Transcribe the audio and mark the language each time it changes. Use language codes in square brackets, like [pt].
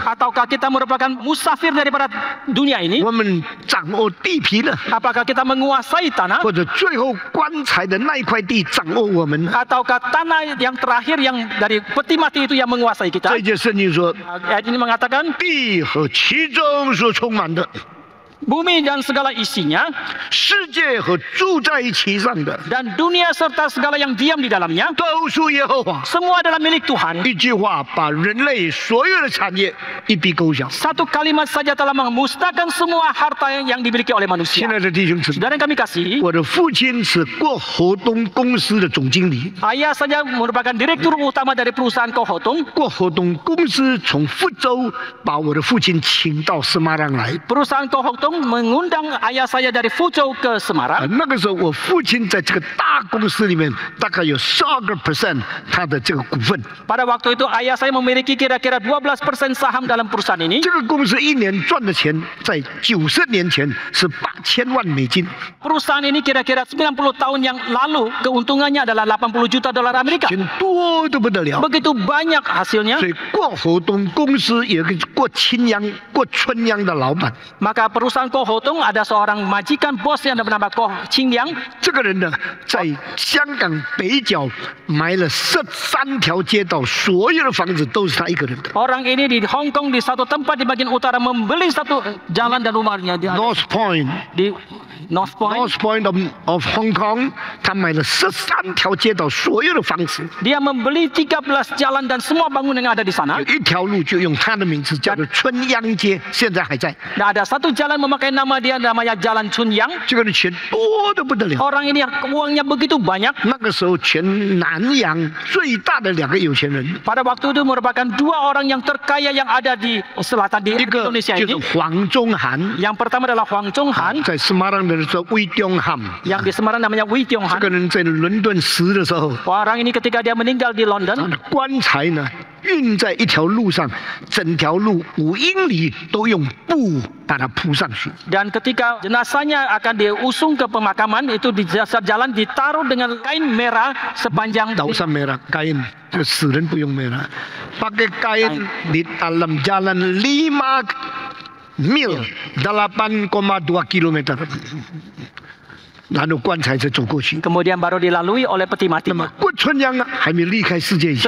[id] ataukah kita merupakan musafir daripada dunia ini? [zh] 我们掌握地皮呢， [id] Apakah kita menguasai tanah? [zh] 或者最后棺材的那一块地掌握我们呢？ [id] Ataukah tanah yang terakhir yang dari peti mati itu yang menguasai kita? [zh] 这节圣经说， [id] Ayat ini mengatakan, [zh] 地和其中所充满的， [id] bumi dan segala isinya, [zh] 世界和住在其上的， [id] dan dunia serta segala yang diam di dalamnya, [zh] 都属耶和华。 [id] semua adalah milik Tuhan. [zh] 一句话把人类所有的产业一笔勾销。 [id] Satu kalimat saja telah memusnahkan semua harta yang dimiliki oleh [zh] 亲 [id] manusia. [zh] 爱的弟兄姊妹， [id] Saudara yang kami kasih, [zh] 我的父亲是过河东公司的总经理。 [id] ayah saya merupakan direktur utama dari perusahaan Kohotong. [zh] 过河东公司从福州把我的父亲请到斯马朗来。 [id] Perusahaan Kohotong mengundang ayah saya dari Fuzhou ke Semarang. [zh] 那个时候，我父亲在这个大公司里面大概有12%他的这个股份。 [id] Pada waktu itu ayah saya memiliki kira-kira 12% saham dalam perusahaan ini. [zh] 这个公司一年赚的钱，在90年前是8000万美金。 [id] Perusahaan ini kira-kira 90 tahun yang lalu keuntungannya adalah 80 juta dolar Amerika. [zh] 钱多得不得了。 [id] Begitu banyak hasilnya. [zh] 所以过河东公司有一个过青阳、过春阳的老板。 [id] Maka perusahaan Kohotong ada seorang majikan bos yang bernama Koh Qingyang. [zh] 这个人呢，在香港北角买了13条街道，所有的房子都是他一个人的。 [id] Orang ini di Hong Kong di satu tempat di bagian utara membeli satu jalan dan rumahnya di [en] North Point。 North Point. [zh] North Point of Hong Kong，他买了13条街道，所有的房子， [id] Dia membeli 13 jalan dan semua bangunan yang ada di sana. [zh] 有一条路就用他的名字，叫做春秧街，现在还在。 [id] Dan ada satu jalan memakai nama dia namanya Jalan Chunyang. [zh] 这个人钱多得不得了。 [id] Orang ini uangnya begitu banyak. [zh] 那个时候，全南洋最大的2个有钱人， [id] Pada waktu itu merupakan 2 orang yang terkaya yang ada di selatan di [zh] 一个 [id] Indonesia [zh] 就 [id] ini. [zh] 是黄宗涵， [id] Yang pertama adalah Huang Zhonghan, [zh] 在斯马朗的时候魏东汉， [id] yang di Semarang namanya Wei [zh] 这 [id] Tionghan. [zh] 个人在伦敦死的时候， [id] Orang ini ketika dia meninggal di [zh] 他 [id] London, [zh] 的棺材呢运在一条路上，整条路5英里都用布把它铺上去。 [id] dan ketika jenazahnya akan diusung ke pemakaman, itu di dasar jalan ditaruh dengan kain merah sepanjang [zh] 岛上 [id] merah kain， [zh] 这个死人不用merah， [id] pakai kain di dalam jalan 5 mil 8,2 kilometer， [zh] 然后棺材才走过去。 [id] kemudian baru dilalui oleh peti mati. [zh] 那么郭春阳还没离开世界以前，